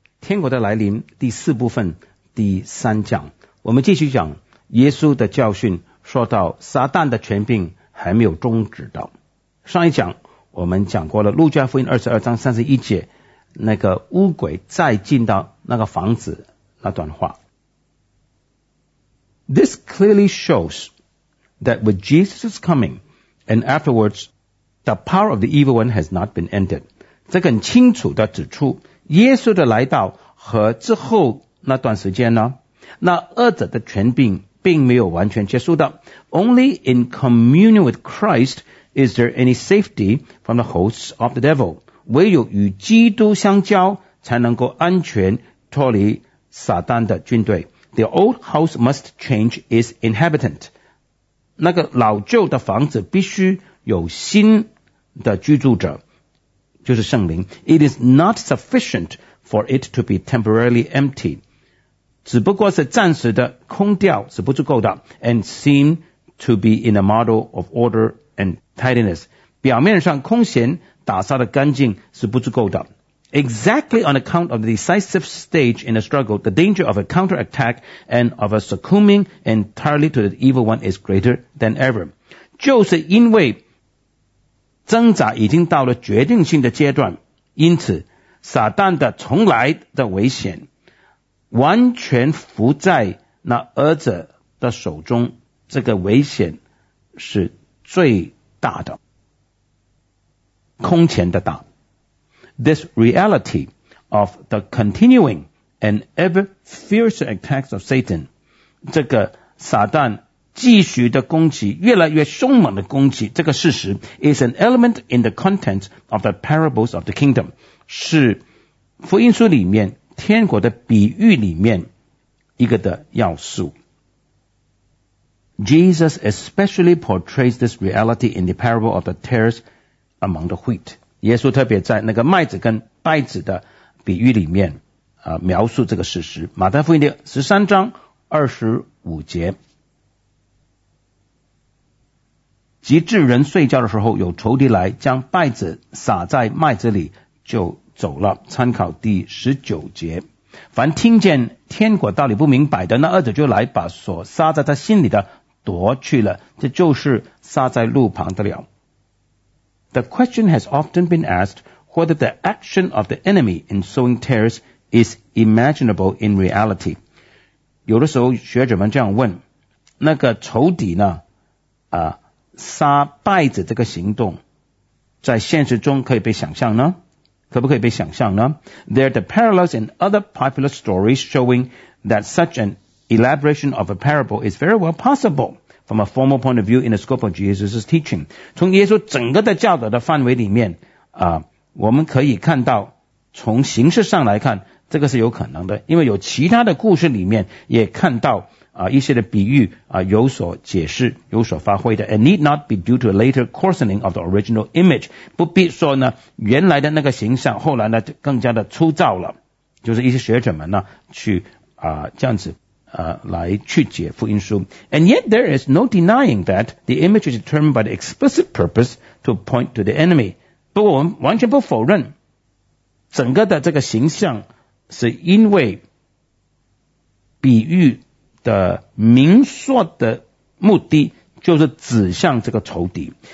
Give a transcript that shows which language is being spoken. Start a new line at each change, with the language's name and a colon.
Chinese: 天国的来临第四部分第三讲，我们继续讲耶稣的教训，说到撒旦的权柄还没有终止到。上一讲我们讲过了路加福音22章31节那个巫鬼再进到那个房子那段话。
English: This clearly shows that with Jesus' coming and afterwards, the power of the evil one has not been ended.
Chinese: 这更清楚地指出耶稣的来到和之后那段时间呢，那恶者的权柄并没有完全结束的。
English: Only in communion with Christ is there any safety from the hosts of the devil.
Chinese: 唯有与基督相交才能够安全脱离撒旦的军队。
English: The old house must change its inhabitant.
Chinese: 那个老旧的房子必须有新的居住者，就是圣灵。
English: It is not sufficient for it to be temporarily empty.
Chinese: 只不过是暂时的空掉是不足够的。
English: And seem to be in a model of order and tidiness.
Chinese: 表面上空闲打扫的干净是不足够的。
English: Exactly on account of the decisive stage in the struggle, the danger of a counterattack and of a succumbing entirely to the evil one is greater than ever.
Chinese: 就是因为挣扎已经到了决定性的阶段，因此撒旦的重来的危险完全伏在那恶者的手中，这个危险是最大的，空前的大。
English: This reality of the continuing and ever fiercer attacks of Satan,
Chinese: 这个撒旦继续的攻击，越来越凶猛的攻击，这个事实
English: is an element in the content of the parables of the kingdom,
Chinese: 是福音书里面天国的比喻里面一个的要素。
English: Jesus especially portrays this reality in the parable of the tares among the wheat.
Chinese: 耶稣特别在那个麦子跟稗子的比喻里面描述这个事实。马太福音13章25节，及至人睡觉的时候，有仇敌来将稗子撒在麦子里就走了。参考第19节，凡听见天国道理不明白的，那恶者就来把所撒在他心里的夺去了，这就是撒在路旁的了。
English: The question has often been asked whether the action of the enemy in sowing tares is imaginable in reality.
Chinese: 有的时候学者们这样问，那个仇敌呢杀败者这个行动在现实中可以被想象呢？可不可以被想象呢？
English: There are the parallels in other popular stories showing that such an elaboration of a parable is very well possible. From a formal point of view, in the scope of Jesus' teaching,
Chinese: 从耶稣整个的教导的范围里面我们可以看到，从形式上来看，这个是有可能的，因为有其他的故事里面也看到一些的比喻有所解释，有所发挥的。
English: It need not be due to a later coarsening of the original image.
Chinese: 不必说呢，原来的那个形象后来呢更加的粗糙了，就是一些学者们呢去这样子。来去解福音书。
English: And yet there is no denying that the image is determined by the explicit purpose to point to the enemy.
Chinese: 不过我们完全不否认整个的这个形象是因为比喻的明说的目的就是指向这个仇敌。